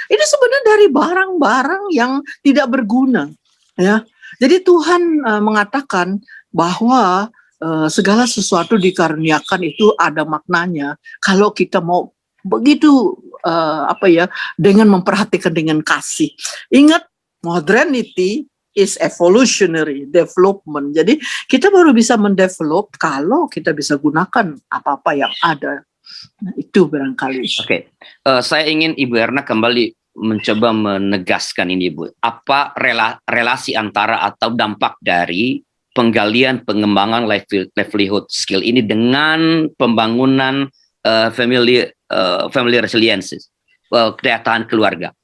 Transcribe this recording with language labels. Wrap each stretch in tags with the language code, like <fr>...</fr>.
<id>Ini sebenarnya dari barang-barang yang tidak berguna ya. Jadi Tuhan mengatakan bahwa segala sesuatu dikaruniakan itu ada maknanya kalau kita mau begitu dengan memperhatikan dengan kasih.</id> <en>Ingat, modernity is evolutionary development.</en> <id>Jadi kita baru bisa mendevelop kalau kita bisa gunakan apa-apa yang ada. Nah, itu barangkali. Oke. Saya ingin Ibu Erna kembali mencoba menegaskan ini, Ibu. Apa relasi antara atau dampak dari penggalian pengembangan livelihood skill ini dengan pembangunan family resilience, daya tahan keluarga?</id>